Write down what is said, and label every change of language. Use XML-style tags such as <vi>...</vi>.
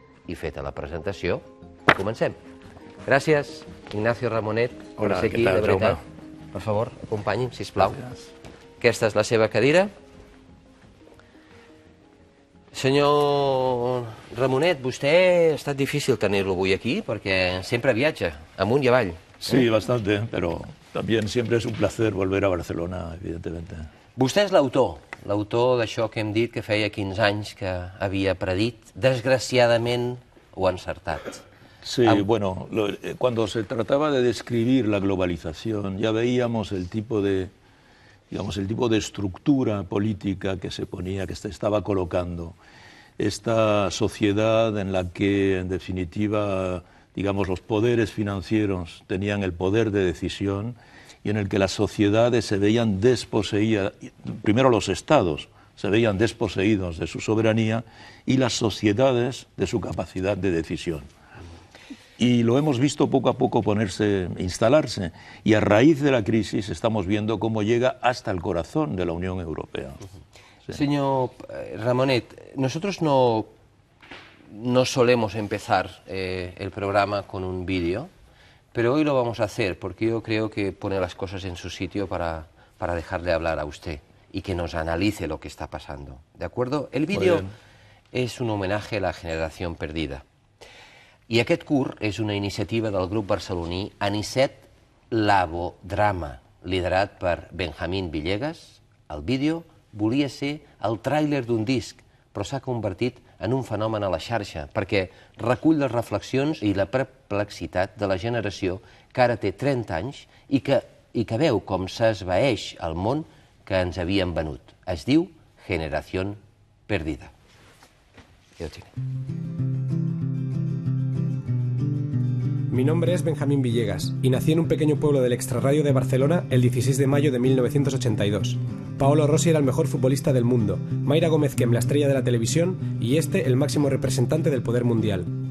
<ca>I feta la presentació, comencem. Gràcies, Ignacio Ramonet, per ser aquí, de veritat. Per favor, acompanyi'm, sisplau. Aquesta és la seva cadira. Senyor Ramonet, vostè ha estat difícil tenir-lo avui aquí perquè sempre viatja, amunt i avall.</ca> <es>Sí, bastante, pero también siempre es un placer volver a Barcelona, evidentemente.</es> <ca>Vostè és l'autor d'això que hem dit que feia 15 anys que havia predit. Desgraciadament ho ha encertat.</ca> <es>Sí, bueno, cuando se trataba de describir la globalización, ya veíamos el tipo de estructura política que se ponía, que se estaba colocando. Esta sociedad en la que, en definitiva, digamos, los poderes financieros tenían el poder de decisión y en el que las sociedades se veían desposeídas, primero los estados se veían desposeídos de su soberanía y las sociedades de su capacidad de decisión. Y lo hemos visto poco a poco instalarse, y a raíz de la crisis estamos viendo cómo llega hasta el corazón de la Unión Europea. Sí. Señor Ramonet, nosotros no solemos empezar el programa con un vídeo, pero hoy lo vamos a hacer porque yo creo que pone las cosas en su sitio para dejarle hablar a usted y que nos analice lo que está pasando. ¿De acuerdo?</es> <ca>El vídeo és un homenatge a la generació perdida. I aquest curt és una iniciativa del grup barceloní Anicet Labodrama, liderat per Benjamín Villegas. El vídeo volia ser el tràiler d'un disc, però s'ha convertit en un fenomen a la xarxa, perquè recull les reflexions i la perplexitat de la generació que ara té 30 anys i que veu com s'esvaeix el món que ens havien venut. Es diu Generación Perdida. Ja ho tinc.</ca> <es>Mi nombre es Benjamín Villegas y nací en un pequeño pueblo del extrarradio de Barcelona el 16 de mayo de 1982. Paolo Rossi era el mejor futbolista del mundo, Mayra Gómez Kem la estrella de la televisión y el máximo representante del poder mundial.</es>